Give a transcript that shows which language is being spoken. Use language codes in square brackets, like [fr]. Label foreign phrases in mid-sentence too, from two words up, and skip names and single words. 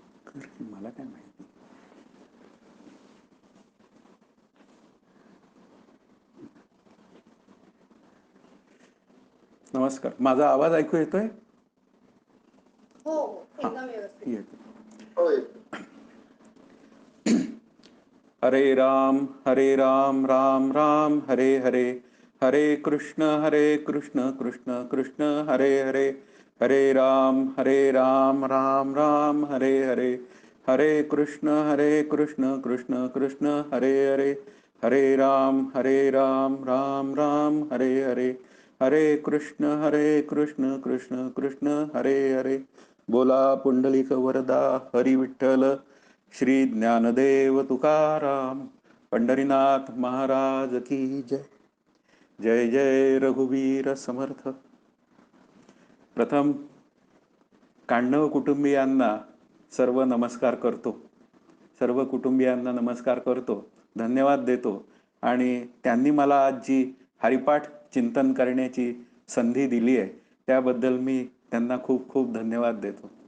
[mr] मला काय माहिती. नमस्कार, माझा आवाज ऐकू येतोय? हो हो, हा, एकदम व्यवस्थित. येतो. [sa] हरे राम राम राम हरे हरे, हरे कृष्ण कृष्ण कृष्ण हरे हरे, हरे राम राम राम हरे हरे, हरे कृष्ण कृष्ण कृष्ण हरे हरे, हरे राम राम राम हरे हरे, हरे कृष्ण कृष्ण कृष्ण हरे हरे. [mr] बोला पुंडलिक वरदा हरी विठ्ठल श्री ज्ञानदेव तुकाराम, पंढरीनाथ [hi] महाराज की जय. [mr] जय जय रघुवीर समर्थ. प्रथम कांडव कुटुंबियांना सर्व नमस्कार करतो. सर्व कुटुंबियांना नमस्कार करतो, धन्यवाद देतो. आणि त्यांनी मला आज जी हरिपाठ चिंतन करण्याची संधी दिली आहे त्याबद्दल मी त्यांना खूप खूप धन्यवाद देतो.